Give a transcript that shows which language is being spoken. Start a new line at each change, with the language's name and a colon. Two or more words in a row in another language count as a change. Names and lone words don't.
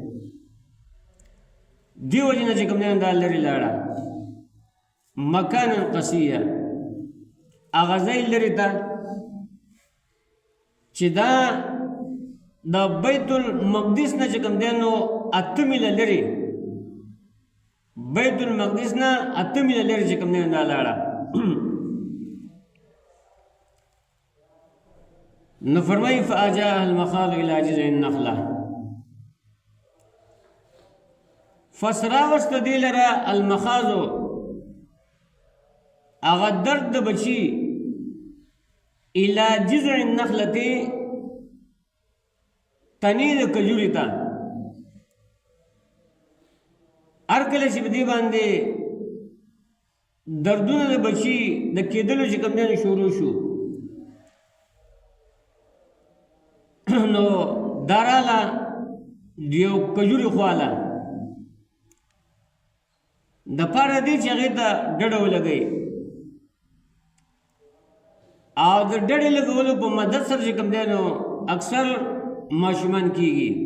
Pashto: دې وجې نه چې کوم دی دا لرې لاړه
Arabic: مکانا قصیه
Pashto: هغه ځای لرې ته چې دا د بیت المقدس نه چې کوم دی نو 8 میله لرې بیت المقدس نه 8 میله لرې چې کوم دی دا لاړه نو فرمایي
Arabic: فاجاءها المخاض الى جذع النخله
Pashto: فسراوست دی لره المخاض هغه درد د بچي
Arabic: الى جذع النخلة
Pashto: تنی د کجوري ته هر کله چې په دې باندې دردونه د بچي د کېدلو چې کوم دی شروع شو نو داراله دیو کجوري خواله د پاره دې چې هغې ته ډډه ولګوي او د ډډې لګولو په مدد سره چې کوم دی نو اکثر ماشومان کیږي